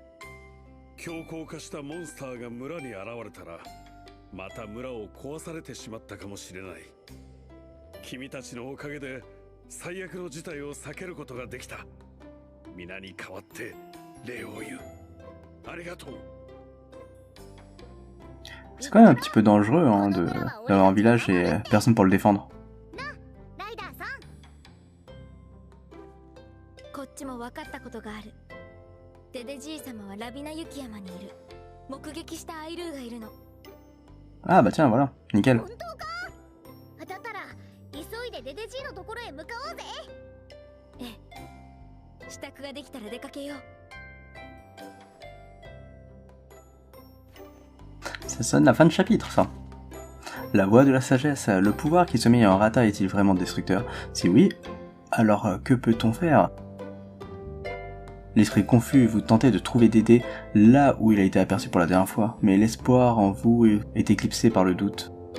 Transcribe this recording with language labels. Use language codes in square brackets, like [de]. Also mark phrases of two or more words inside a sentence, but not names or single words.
[ja] 強硬化したモンスターが村に現れたらまた村を壊されてしまったかもしれない。君たちのおかげで最悪の事態を避けることができた。皆に代わって礼を言う。ありがとう。 [fr] C'est quand même un petit peu dangereux hein, d'avoir un village et personne pour le défendre. [ja] ライダーさん。こっちも分かったことがある。デデじい様はラビナ雪山にいる。目撃したアイルーがいるの。 [fr] Ah bah tiens, voilà, nickel. [ja] 本当か？だったら急いでデデジーのところへ向かおうぜ。ええ。支度ができたら出かけよう。 [fr] Ça sonne la fin de chapitre, ça. La voix de la sagesse, le pouvoir qui sommeille en Rata est-il vraiment destructeur? Si oui, alors que peut-on faire? L'esprit confus, vous tentez de trouver Dédé là où il a été aperçu pour la dernière fois, mais l'espoir en vous est éclipsé par le doute.